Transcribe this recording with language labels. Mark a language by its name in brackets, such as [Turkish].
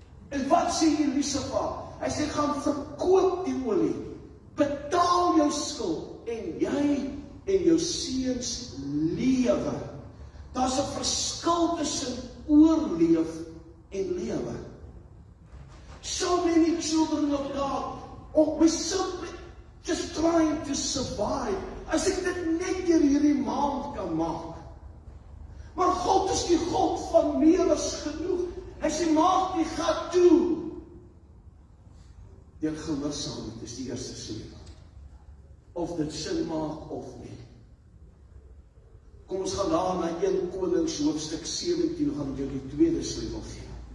[Afrikaans] En wat sê Elisa vir haar? Hy sê, gaan verkoop die olie, betaal jou skuld, en jy en jou seuns lewe. Daar's 'n verskil tussen oorleef en lewe. [English] So many children of God, we simply just trying to survive. [Afrikaans] As ek dit net deur hierdie maand kan maak. Maar God is die God van meer as genoeg. Hy sê, maak die gat toe. Deur gehoorsaamheid is die eerste sleutel. Of dit sin maak of nie. Kom ons gaan daar na 1 Konings hoofstuk 17, gaan ek jou die tweede sleutel gee.